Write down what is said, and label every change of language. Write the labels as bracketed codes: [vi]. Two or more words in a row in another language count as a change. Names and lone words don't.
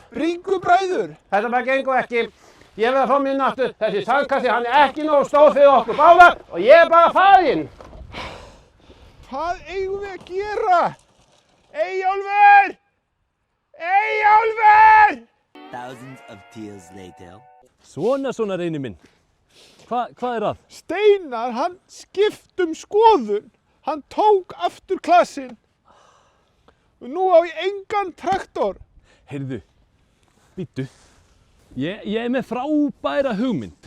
[is] Bringubræður. Þetta bara gengur ekki. Ég verð að fá minn aftur. Þessi sandkassi, hann er ekki nógu stór fyrir okkur báða og ég er bara farinn. Hvað eigum við að gera? Eyjólfur! Eyjólfur! [en] Thousands of tears later. [is] Svona Reynir minn. Hvað er að? Steinar, hann skipt skoðun. Hann tók aftur klassinn. Og nú á ég engan traktor. Heyrðu, bíddu. Ég er með frábæra hugmynd.